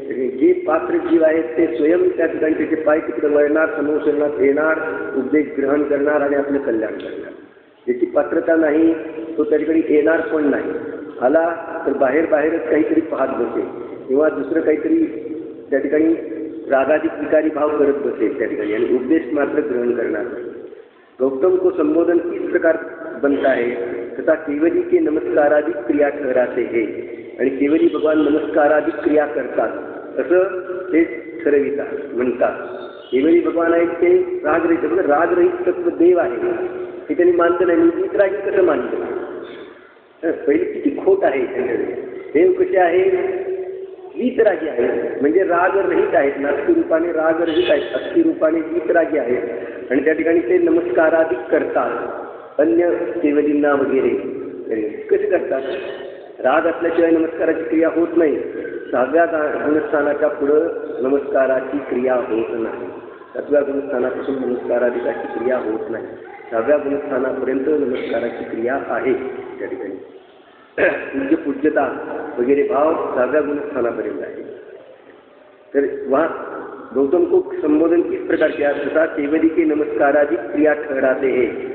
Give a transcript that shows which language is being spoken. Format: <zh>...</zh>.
<mr>जे पात्र जीव आहेत ते स्वयं त्या ठिकाणी त्याचे पाय तिकडे वळणार, समोरणात येणार, उपदेश ग्रहण करणार आणि आपलं कल्याण करणार. ज्याची पात्रता नाही तो त्या ठिकाणी येणार पण नाही. आला तर बाहेरच काहीतरी पाहत बसेल किंवा दुसरं काहीतरी त्या ठिकाणी रागाधिक विकारी भाव करत बसेल त्या ठिकाणी, आणि उपदेश मात्र ग्रहण करणार नाही.</mr> <hi>गौतम को संबोधन किस प्रकार बनता है तथा केवली के नमस्काराधिक क्रिया ठहराते है.</hi> <mr>आणि केवली भगवान नमस्काराधिक क्रिया करतात असं ते ठरवितात, म्हणतात. केवली भगवान आहेत ते रागरहित, म्हणजे रागरहित तत्व देव आहे हे त्यांनी मानतं नाही. मी रागी कसं मानतं? पहिली किती खोट आहे त्यांच्याकडे. देव कसे आहे? वीतरागी आहे, म्हणजे रागरहित आहेत. नास्ती रूपाने रागरहित आहेत, अस्थि रूपाने वीतरागी आहेत. आणि त्या ठिकाणी ते नमस्काराधिक करतात अन्य केवलींना वगैरे. कसे करतात? राग असल्याशिवाय नमस्काराची क्रिया होत नाही. 6व्या गुणस्थानाच्या पुढं नमस्काराची क्रिया होत नाही. 7व्या गुणस्थानापासून नमस्काराधिकाची क्रिया होत नाही. 6व्या गुणस्थानापर्यंत नमस्काराची क्रिया आहे त्या ठिकाणी. पूज्यता वगैरे भाव 6व्या गुणस्थानापर्यंत आहे.</mr> <hi>तर वहाँ गौतम को संबोधन किस प्रकार किया तथा केवली के नमस्काराधिक क्रिया ठहराते हैं.</hi>